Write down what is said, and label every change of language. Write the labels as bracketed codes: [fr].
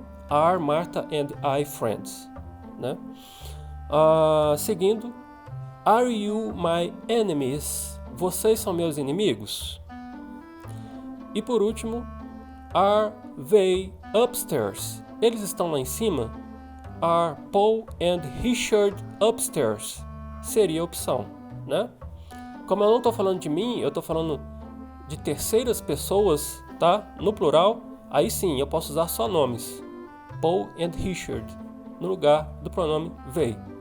[en] Are Martha and I friends, né? [pt] Seguindo, [en] Are you my enemies? [pt] Vocês são meus inimigos? E por último, [en] Are they upstairs? [pt] Eles estão lá em cima? [en] Are Paul and Richard upstairs? [pt] Seria a opção, né? Como eu não estou falando de mim, eu estou falando de terceiras pessoas, tá? No plural, aí sim eu posso usar só nomes. Paul and Richard, no lugar do pronome they.